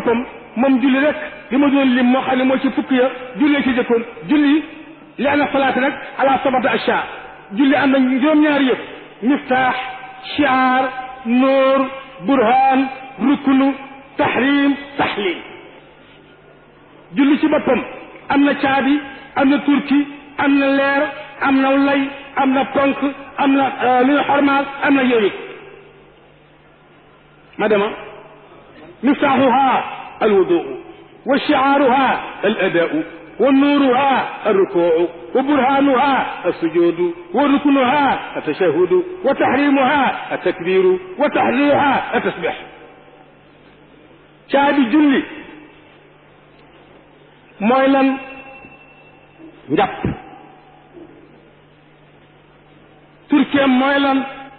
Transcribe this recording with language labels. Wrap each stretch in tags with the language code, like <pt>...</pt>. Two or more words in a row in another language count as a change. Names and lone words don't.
<wo>boppam moom julli rek li ma doon lim moo xam ne moo ci fukk ya julli ci jëkkoon julli li</wo> <ar>إن الصلاة</ar> <wo>nag</wo> <ar>على سبعة أشياء</ar> <wo>julli am na juróom-ñaari yëpp</wo> <ar>مفتاح شعار نور برهان ركن تحريم تحليل</ar> <wo>julli ci boppam am na caabi am na turki am na leer am na lay am na ponk am na lu ñu xormaal am na yooyu ma dema</wo> <ar>مفتاحها الوضوء وشعارها الأداء ونورها الركوع وبرهانها السجود وركنها التشهد وتحريمها التكبير وتحليلها التسبيح</ar> <wo>caabi julli mooy lan</wo> <ar>njàpp turkeem mooy lan</ar>